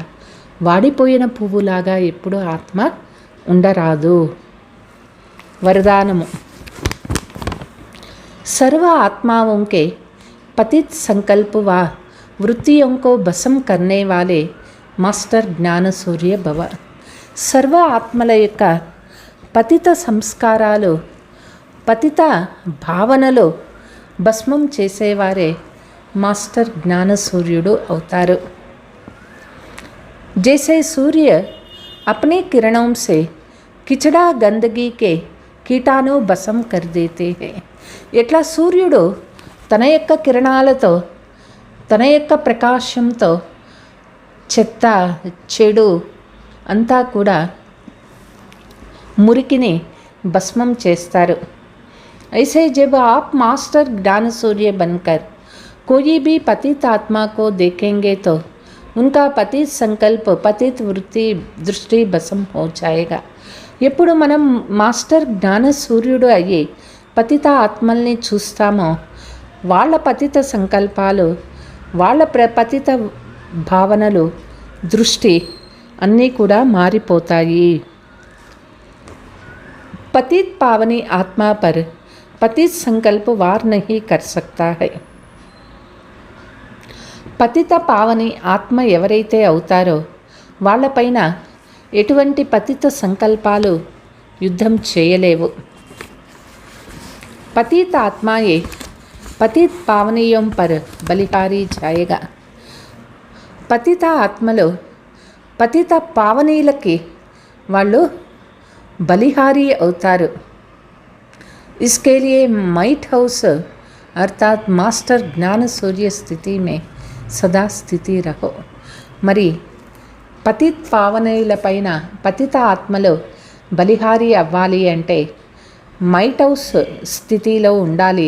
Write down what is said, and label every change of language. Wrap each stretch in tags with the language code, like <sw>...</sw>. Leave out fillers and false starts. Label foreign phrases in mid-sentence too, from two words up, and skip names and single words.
<te>వాడిపోయిన పువ్వులాగా ఎప్పుడూ ఆత్మ ఉండరాదు.</te> <hi>వరదానము, सर्व आत्माओं के पतित संकल्प व वृत्तियों को भस्म करने वाले मास्टर ज्ञान सूर्य भव.</hi> <te>सर्व ఆత్మల యొక్క పతిత సంస్కారాలు, పతిత భావనలు భస్మం చేసేవారే మాస్టర్ జ్ఞాన సూర్యుడు అవుతారు.</te> <hi>जैसे सूर्य अपने किरणों से किचड़ा गंदगी के कीटाणु भस्म कर देते हैं.</hi> <te>ఎట్లా సూర్యుడు తన యొక్క కిరణాలతో, తన యొక్క ప్రకాశంతో చెత్త, చెడు అంతా కూడా మురికిని భస్మం చేస్తారు.</te> <hi>ऐसे जब आप मास्टर ज्ञान सूर्य बनकर कोई भी पतित आत्मा को देखेंगे तो उनका पतित संकल्प पतित वृत्ति दृष्टि भसं हो जाएगा.</hi> <te>ఎప్పుడు మనం మాస్టర్ జ్ఞాన సూర్యుడు అయ్యి పతిత ఆత్మల్ని చూస్తామో వాళ్ళ పతిత సంకల్పాలు, వాళ్ళ పతిత భావనలు, దృష్టి అన్నీ కూడా మారిపోతాయి.</te> <hi>पतित पावनी आत्मा पर पतित संकल्प वार नहीं कर सकता है.</hi> <te>పతిత పావని ఆత్మ ఎవరైతే అవుతారో వాళ్ళపైన ఎటువంటి పతిత సంకల్పాలు యుద్ధం చేయలేవు.</te> <hi>पतित आत्माये पतित पावनीयं पर बलिहारी जायेगा.</hi> <te>పతిత ఆత్మలో పతిత పావనీలకి వాళ్ళు బలిహారీ అవుతారు.</te> <hi>इसके लिए</hi> <en>might house</en> <hi>अर्थात मास्टर ज्ञान सूर्य स्थिति में सदा स्थिति रहो.</hi> <te>మరి పతిత్ పావనీల పైన పతిత ఆత్మలో బలిహారీ అవ్వాలి అంటే</te> <en>might house</en> <te>స్థితిలో ఉండాలి.</te>